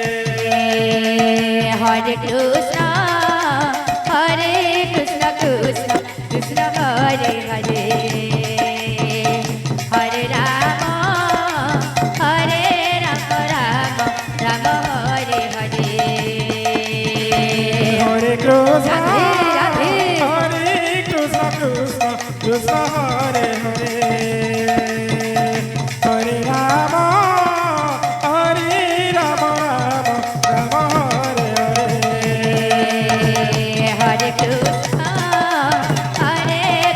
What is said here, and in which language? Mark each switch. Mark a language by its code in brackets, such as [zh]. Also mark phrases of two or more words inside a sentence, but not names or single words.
[sa] হরে কৃষ্ণ কৃষ্ণ কৃষ্ণ হরে হরে হরে রাম রাম রাম হরে হরে হরে কৃষ্ণ রাধে রাধে কৃষ্ণ কৃষ্ণ হরে হরে হরে রাম রাম রাম হরে হরে হরে কৃষ্ণ